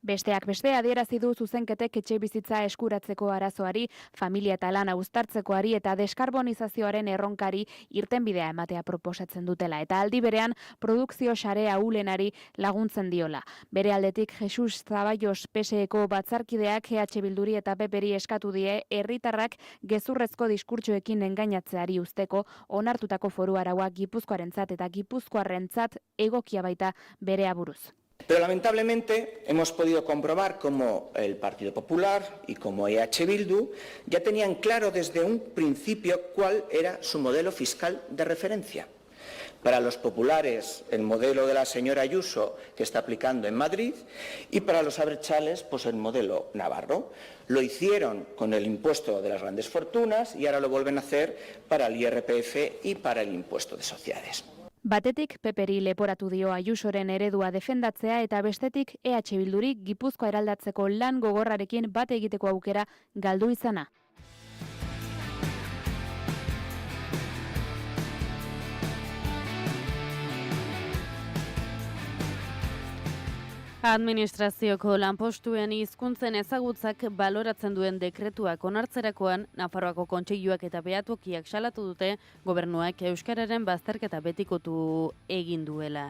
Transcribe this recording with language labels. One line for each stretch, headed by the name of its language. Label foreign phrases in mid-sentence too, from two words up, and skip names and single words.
Basque: Besteak beste adierazi du zuzenketek etxebizitza eskuratzeko arazoari, familia eta lana uztartzekoari eta deskarbonizazioaren erronkari irtenbidea ematea proposatzen dutela eta aldi berean produkzio sare ahulenari laguntzen diola. Bere aldetik Jesus Zaballos PSeko batzarkideak EH Bilduri eta PPri eskatu die herritarrak gezurrezko diskurtsoekin engainatzeari uzteko onartutako foru araua Gipuzkoarentzat eta Gipuzkoarrentzat egokia baita bere aburuz.
Spanish: Pero lamentablemente hemos podido comprobar cómo el Partido Popular y como EH Bildu ya tenían claro desde un principio cuál era su modelo fiscal de referencia. Para los populares, el modelo de la señora Ayuso que está aplicando en Madrid y para los abertzales, pues el modelo navarro. Lo hicieron con el impuesto de las grandes fortunas y ahora lo vuelven a hacer para el IRPF y para el impuesto de sociedades.
Basque: Batetik PPri leporatu dio Ayusoren eredua defendatzea eta bestetik EH Bilduri Gipuzkoa eraldatzeko lan gogorrarekin bat egiteko aukera galdu izana. Administrazioko lanpostuen hizkuntzen ezagutzak baloratzen duen dekretuak onartzerakoan, Nafarroako Kontseiluak eta Behatokiak salatu dute gobernuak euskararen bazterketa betikotu egin duela.